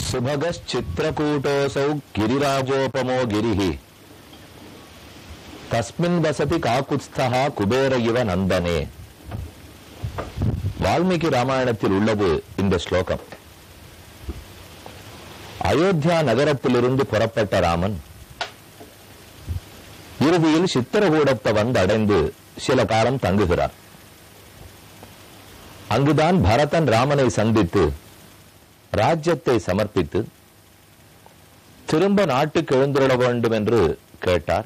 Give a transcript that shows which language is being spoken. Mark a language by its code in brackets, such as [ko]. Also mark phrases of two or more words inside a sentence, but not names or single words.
[sa] सुभगश्चित्रकूटोऽसौ गिरिराजोपमो गिरिः तस्मिन् वसति काकुत्स्थः कुबेर इव नन्दने. [ta] வால்மீகி ராமாயணத்தில் உள்ளது இந்த ஸ்லோகம். அயோத்தியா நகரத்திலிருந்து புறப்பட்ட ராமன் இறுதியில் சித்திரகூடத்தை வந்து அடைந்து சில காலம் தங்குகிறார். அங்குதான் பரதன் ராமனை சந்தித்து ராஜ்யத்தை சமர்ப்பித்து திரும்ப நாட்டுக்கு எழுந்துள்ள வேண்டும் என்று கேட்டார்.